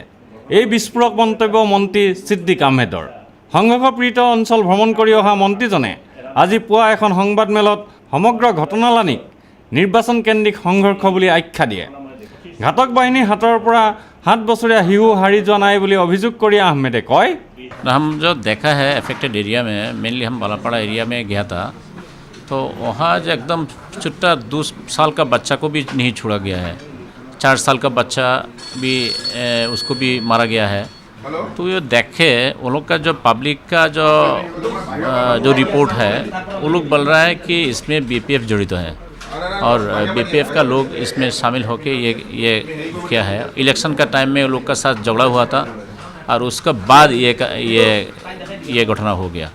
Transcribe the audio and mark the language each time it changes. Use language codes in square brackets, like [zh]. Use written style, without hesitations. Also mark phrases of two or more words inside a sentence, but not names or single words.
[as] এই বিস্ফোৰক মন্তব্য মন্ত্ৰী ছিদ্দিক আহমেদৰ। সংঘৰ্ষপীড়িত অঞ্চল ভ্ৰমণ কৰি অহা মন্ত্ৰীজনে আজি পুৱা এখন সংবাদমেলত সমগ্ৰ ঘটনালানিক নিৰ্বাচনকেন্দ্ৰিক সংঘৰ্ষ বুলি আখ্যা দিয়ে। ঘাতক বাহিনীৰ হাতৰ পৰা 7 বছৰীয়া শিশু হাৰি যোৱা নাই বুলি অভিযোগ কৰি আহমেদে কয়, [hi] हम जो देखा है [en] affected area [hi] में, मेनली हम बालापाड़ा एरिया में गया था, तो वहाँ जो एकदम छोटा 2 साल का बच्चा को भी नहीं छोड़ा गया है, 4 साल का बच्चा भी उसको भी मारा गया है। तो ये देखे वो लोग का जो पब्लिक का जो रिपोर्ट है, वो लोग बोल रहा है कि इसमें BPF जड़ित है और BPF का लोग इसमें शामिल होके ये क्या है, इलेक्शन का टाइम में वो लोग का साथ झगड़ा हुआ था और उसके बाद ये घटना हो गया।